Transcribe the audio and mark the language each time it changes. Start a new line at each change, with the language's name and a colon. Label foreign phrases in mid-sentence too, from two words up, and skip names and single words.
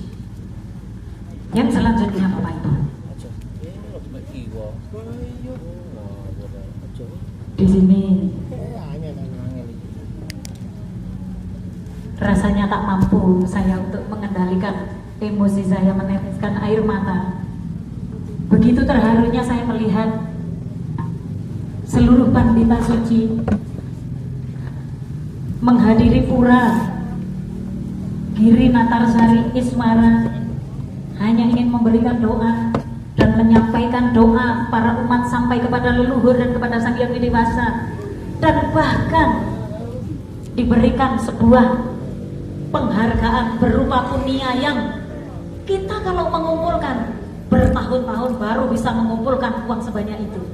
Indonesian: Yang selanjutnya, Bapak Ibu, di sini rasanya tak mampu saya untuk mengendalikan emosi saya, meneteskan air mata. Begitu terharunya saya melihat seluruh pandita suci menghadiri pura Giri Natarsari Iswara hanya ingin memberikan doa dan menyampaikan doa para umat sampai kepada leluhur dan kepada Sang Hyang Widewasa, dan bahkan diberikan sebuah penghargaan berupa punia yang kita kalau mengumpulkan bertahun-tahun baru bisa mengumpulkan uang sebanyak itu.